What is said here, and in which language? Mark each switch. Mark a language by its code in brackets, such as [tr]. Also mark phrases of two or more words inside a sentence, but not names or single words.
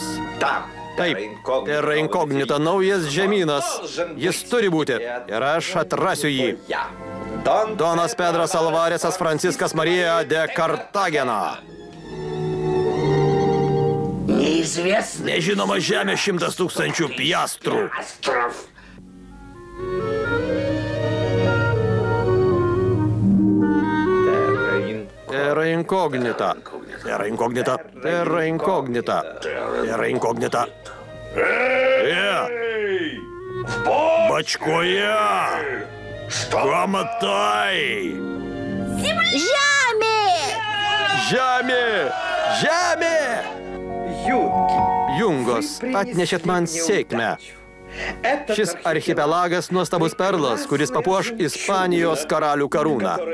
[lt] Taip, [la] terra incognita, [lt] naujas žemynas. Jis turi būti ir aš atrasiu jį. Donas Pedras Alvaresas Franciskas Marija de Cartagena. Nežinoma žemė 100 000 piastrų. [la] Terra Terra incognita. Terra incognita. Terra incognita. Terra incognita. Бачкоя! [lt] Ką matai? Žemė! Žemė! Žemė! Jungos, atnešėt man sėkmę. Šis archipelagas nuostabus perlas, kuris papuoš Ispanijos karalių karūną.